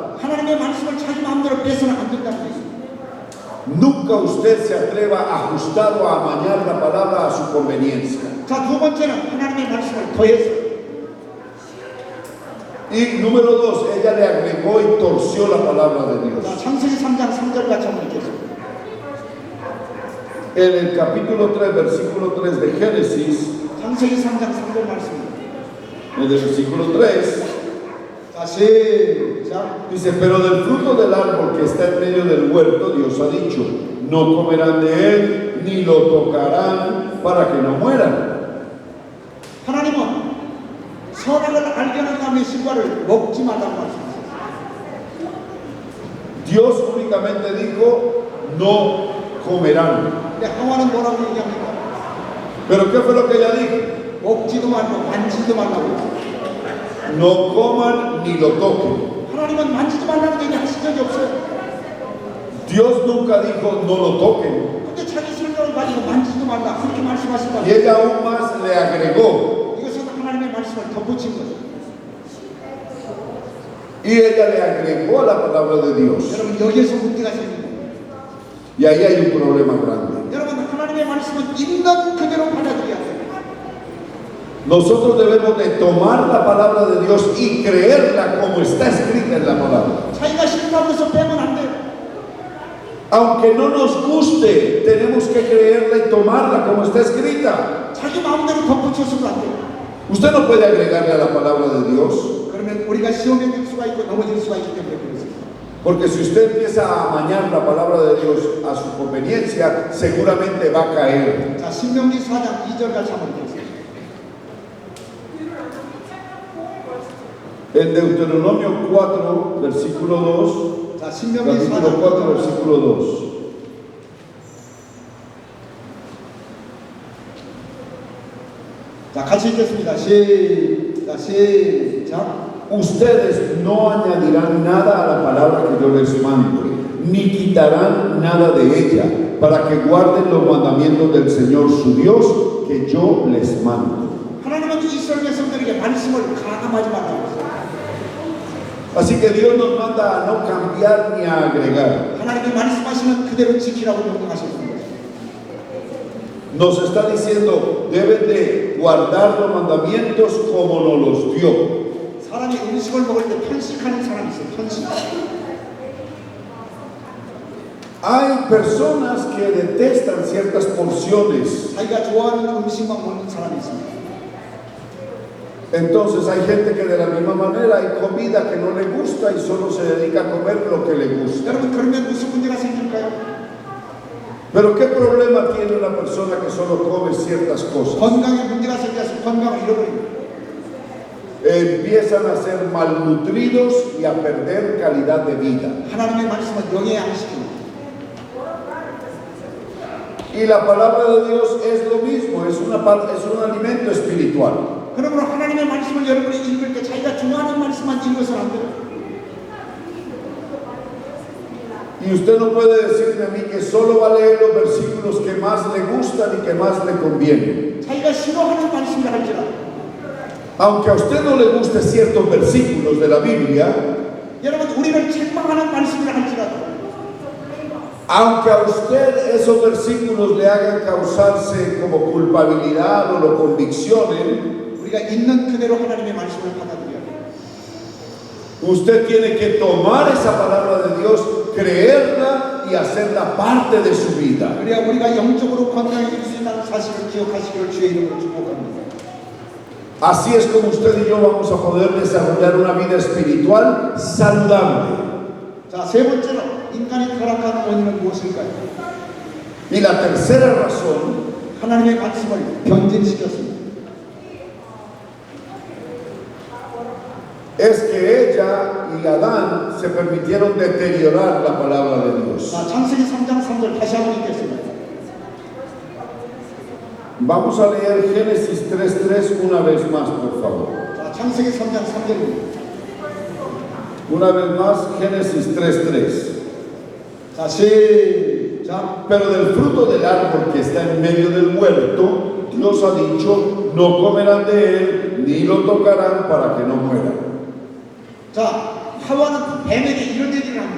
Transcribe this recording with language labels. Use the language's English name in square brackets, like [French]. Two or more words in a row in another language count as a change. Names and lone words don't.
[Korean] 하나님의 말씀을 자기 마음대로 빼서는 안 된다는 것입니다. [Spanish] Nunca usted se atreva a ajustar o a amañar la palabra a su conveniencia. [Korean] 자, 두 번째는 하나님의 말씀을 더해서. [Spanish] Y número 2, ella le agregó y torció la palabra de Dios. [Korean] 자, 창세기 3장 3절 같이 한번 읽겠습니다. [Spanish] En el capítulo 3, versículo 3 de Génesis, [Korean] 창세기 3장 3절 말씀입니다. [Spanish] en el versículo 3, [Korean] 자, 시작. [Spanish] dice: pero del fruto del árbol que está en medio del huerto Dios ha dicho: no comerán de él ni lo tocarán para que no mueran. [Korean] 하나님은 선악을 알게 하는 나무의 실과를 먹지 말라고 말씀하셨어요. [Spanish] Dios únicamente dijo: no comerán. [Korean] 근데 하와는 뭐라고 얘기합니까? [Spanish] Pero ¿qué fue lo que ella dijo? [Korean] 먹지도 말고 만지지도 말라고. [Spanish] No coman ni lo toquen. [Korean] 하나님은 만지지 말라는 얘기 하신 적이 없어요. [Spanish] Dios nunca dijo no lo toquen. [Korean] 근데 자기 설명을 가지고 만지지도 말라 그렇게 말씀하신다. [Spanish] Y ella aún más le agregó. [Korean] 이것은 하나님의 말씀을 덧붙인 거죠. [Spanish] Y ella le agregó a la palabra de Dios. [Korean] 여러분 여기에서 문제가 생깁니다. [Spanish] Y ahí hay un problema grande. [Korean] 여러분 하나님의 말씀은 있는 그대로 받아들여야 돼요. [Spanish] Nosotros debemos de tomar la palabra de Dios y creerla como está escrita en la palabra. [Korean] 자기가 싫다고 해서 빼면 안 돼요. [Spanish] Aunque no nos guste, tenemos que creerla y tomarla como está escrita. [Korean] 자기 마음대로 덧붙여서도 안 돼요. [Spanish] Usted no puede agregarle a la palabra de Dios. [Korean] 그러면 우리가 시험에 들 수가 있고 넘어질 수가 있기 때문에 그렇습니다. [Spanish] Porque si usted empieza a amañar la palabra de Dios a su conveniencia, seguramente va a caer. [Korean] 자, 신명기 4장 2절까지 한번 보겠습니다. [Spanish] En Deuteronomio 4, versículo 2, [Korean] 자, 신명기 [Spanish] capítulo [Korean] 4장 [Spanish] 4, versículo 2. [Korean] 자, 같이 읽겠습니다. 시작. [Spanish] Ustedes no añadirán nada a la palabra que yo les mando, ni quitarán nada de ella, para que guarden los mandamientos del Señor su Dios, que yo les mando. [Korean] 하나님은 이스라엘 백성들에게 말씀을 가감하지 말라고 했어요. [Spanish] Así que Dios nos manda a no cambiar ni a agregar. [Korean] 하나님이 말씀하시는 그대로 지키라고 명령하셨습니다. [Spanish] Nos está diciendo, deben de guardar los mandamientos como nos los dio. [Korean] 사람이 음식을 먹을 때 편식하는 사람이 있어요. 편식. [Spanish] Hay personas que detestan ciertas porciones. [Korean] 자기가 좋아하는 음식만 먹는 사람이 있습니다. [Spanish] Entonces hay gente que de la misma manera hay comida que no le gusta y solo se dedica a comer lo que le gusta. [Korean] 여러분 그러면 무슨 문제가 생길까요? [Spanish] Pero ¿qué problema tiene una persona que solo come ciertas cosas? [Korean] 건강에 문제가 생겨서 건강을 잃어버립니다. [Spanish] Empiezan a ser malnutridos y a perder calidad de vida. [Korean] 하나님의 말씀은 영의 양식입니다. [Spanish] Y la palabra de Dios es lo mismo, es un alimento espiritual. [Korean] 그러므로 하나님의 말씀을 여러분이 읽을 때 자기가 좋아하는 말씀만 읽어서는 안 돼요. [Spanish] Y usted no puede decirme a mí que solo va a leer los versículos que más le gustan y que más le convienen. [Korean] 자기가 싫어하는 말씀을 할지라도 [Spanish] Aunque a usted no le guste ciertos versículos de la Biblia, [Korean] 여러분 우리를 책망하는 말씀을 할지라도 [Spanish] aunque a usted esos versículos le hagan causarse como culpabilidad o lo conviccionen, [Korean] 우리가 있는 그대로 하나님의 말씀을 받아들여야 돼요. [Spanish] usted tiene que tomar esa palabra de Dios, creerla y hacerla parte de su vida. [Korean] 그래야 우리가 영적으로 건강해질 수 있다는 사실을 기억하시기를 주의 이름으로 축복합니다. [Spanish] Así es como usted y yo vamos a poder desarrollar una vida espiritual saludable. [Korean] 자, 세 번째로 인간이 타락한 원인은 무엇일까요? [Spanish] Y la tercera razón [Korean] 하나님의 말씀을 변질시켰습니다. [Spanish] es que ella y Adán se permitieron deteriorar la palabra de Dios. [Korean] 자, 창세기 3장 3절 다시 한번 읽겠습니다. [Spanish] Vamos a leer Génesis 3:3 una vez más, por favor. [Korean] 자, 창세기 3장 3절입니다. [Spanish] Una vez más, Génesis 3:3. [Korean] 자, 시작. [Spanish] Pero del fruto del árbol que está en medio del huerto, Dios ha dicho, no comerán de él, ni lo tocarán para que no mueran. [Korean] 자, 하와는 뱀에게 이런 얘기를 합니다.